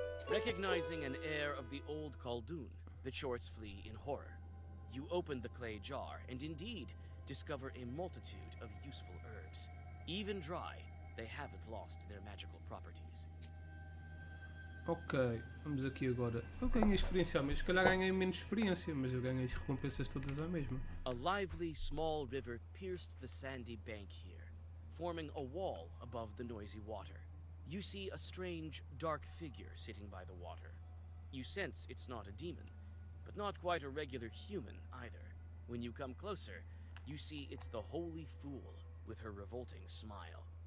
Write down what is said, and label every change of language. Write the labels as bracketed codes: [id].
[en] Recognizing an heir of the old Khaldun, the Chorts flee in horror. You open the clay jar and indeed discover a multitude of useful herbs. Even dry, they haven't lost their magical properties. [pt] Ok, vamos aqui agora. Eu ganhei experiência, mas se calhar ganhei menos experiência, mas eu ganhei as recompensas todas à mesma. [en] A lively small river pierced the sandy bank here, forming a wall above the noisy water. You see a strange, dark figure sitting by the water. You sense it's not a demon, but not quite a regular human either. When you come closer, you see it's the Holy Fool with her revolting smile.